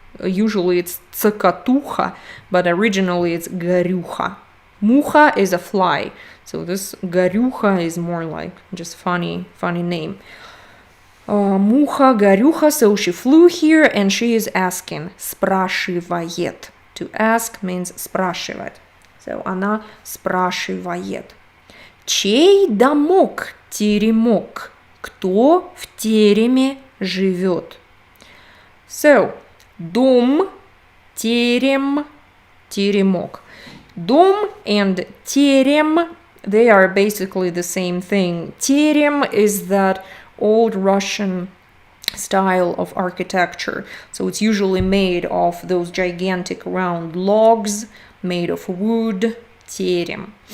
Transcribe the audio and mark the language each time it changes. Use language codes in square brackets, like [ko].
[en] Usually it's цокотуха, but originally it's горюха. Mucha is a fly, so this горюха is more like just funny name. Муха, горюха, so she flew here and she is asking, спрашивает. To ask means спрашивать. [ru] So она спрашивает. Чей домок теремок? Кто в тереме живет? So, дом, терем, теремок. [en] Дом and терем, they are basically the same thing. Terem is that old Russian style of architecture. So it's usually made of those gigantic round logs made of wood, terem.